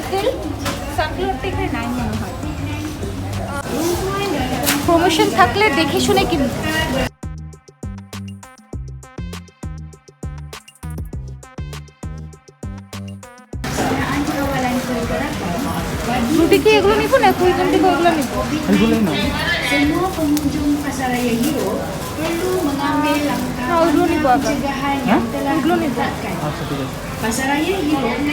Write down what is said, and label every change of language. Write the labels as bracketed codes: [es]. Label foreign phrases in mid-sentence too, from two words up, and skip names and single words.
[bn] তেল সানফ্লাওয়ারটা এখানে নাই মনে হয়। প্রমোশন থাকলে দেখে শুনে কিনব। রুটি কি এগুলো নিব না কুইজন থেকে ওগুলো নিব? এগুলোই না, [ms] Semua pengunjung Pasaraya Hero perlu mengambil langkah [bn] ওগুলো নিব আবার। [ms] pencegahan yang telah Belum ni, Bu. ditetapkan. [bn] আচ্ছা ঠিক আছে। [ms] Pasaraya Hero